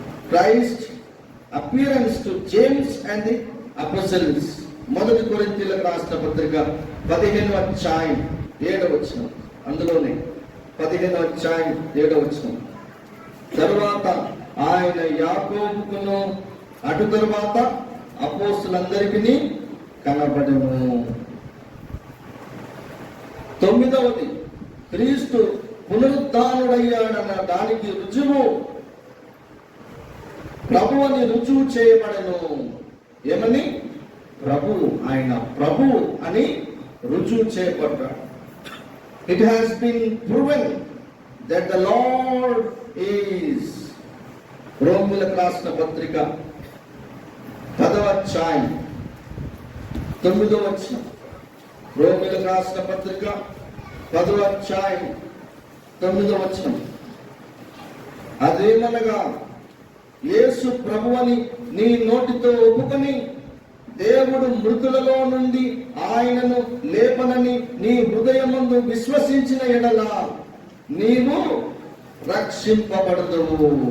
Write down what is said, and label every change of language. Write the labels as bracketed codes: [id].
[en] Christ appearance to James and the apostles. [te] 1 కొరింథీయులకు రాసిన పత్రిక 15వ అధ్యాయం 7వ వచనం. అందులోనే 15వ అధ్యాయం 7వ వచనం. తరువాత ఆయన యాకోబుకును అటు తరువాత అపోస్తలులందరికీ కనబడెను. 9వది, క్రీస్తు పునరుద్ధానుడయ్యాడన్న దానికి రుజువు, ప్రభు అని రుజువు చేయబడెను. ఏమని? ఆయన ప్రభు అని రుజువు చేయబడ్డాడు. [en] It has been proven that the Lord is. [te] రోమీయులకు రాసిన పత్రిక 10వ అధ్యాయం 9వ వచనం. రోమీయులకు రాసిన పత్రిక 10వ అధ్యాయం 9వ వచనం. అదేమనగా, యేసు ప్రభువని నీ నోటితో ఒప్పుకొని దేవుడు మృతులలో నుండి ఆయనను లేపనని నీ హృదయమందు విశ్వసించిన ఎడల నీవు రక్షింపబడదువు.